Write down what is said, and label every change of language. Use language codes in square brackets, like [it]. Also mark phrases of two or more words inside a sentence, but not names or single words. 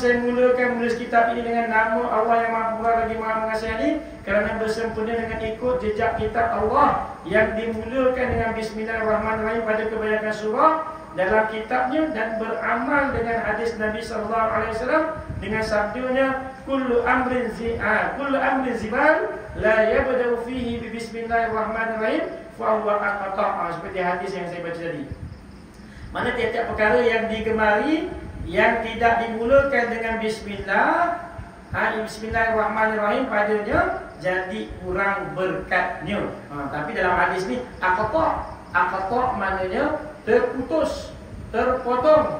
[ms] Saya mulakan menulis kitab ini dengan nama Allah yang Maha Murah lagi Maha Mengasihani, kerana bersempena dengan ikut jejak kitab Allah yang dimulakan dengan Bismillahirrahmanirrahim pada kebanyakan surah dalam kitabnya, dan beramal dengan hadis Nabi SAW dengan sabdanya [ar] كل أمر ذي بال لا يبدأ فيه ب بسم الله الرحمن الرحيم فهو أقطع'. [ms] Seperti hadis yang saya baca tadi. Mana tiap-tiap perkara yang digemari yang tidak dimulakan dengan Bismillah, Bismillahirrahmanirrahim padanya, jadi kurang berkatnya. Tapi dalam hadis ni aqta' maknanya terputus, terpotong.